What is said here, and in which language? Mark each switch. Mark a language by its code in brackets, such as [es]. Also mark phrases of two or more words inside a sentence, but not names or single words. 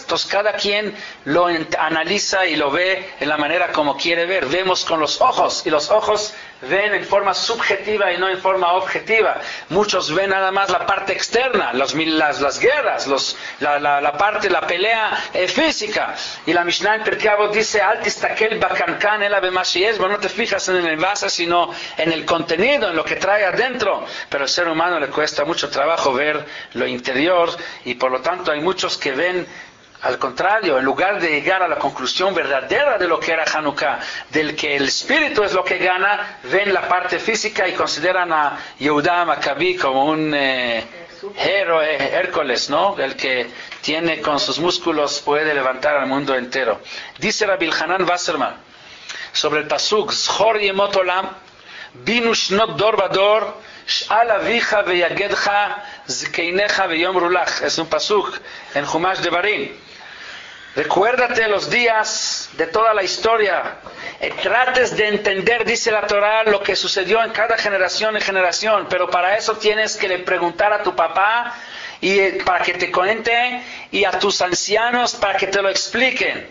[es] Entonces cada quien lo analiza y lo ve en la manera como quiere ver. Vemos con los ojos, y los ojos ven en forma subjetiva y no en forma objetiva. Muchos ven nada más la parte externa, las guerras, la pelea física. Y la Mishnah en Pirkei Avot dice, [he] אל תסתכל בקנקן אלא במה שיש, [es] no te fijas en el envase, sino en el contenido, en lo que trae adentro. Pero al ser humano le cuesta mucho trabajo ver lo interior, y por lo tanto hay muchos que ven al contrario, en lugar de llegar a la conclusión verdadera de lo que era Hanukkah, del que el espíritu es lo que gana, ven la parte física y consideran a Yehuda Maccabi como un héroe, Hércules, ¿no? El que tiene con sus músculos puede levantar al mundo entero. Dice Rabbi Elhanan Wasserman sobre el pasuk, [he] זכור ימות עולם בינו שנות דור ודור שאל אביך ויגדך זקניך ויאמרו לך. [es] Es un pasuk en Chumash Devarim. Recuérdate los días de toda la historia. Trates de entender, dice la Torah, lo que sucedió en cada generación y generación. Pero para eso tienes que le preguntar a tu papá y para que te cuente, y a tus ancianos para que te lo expliquen.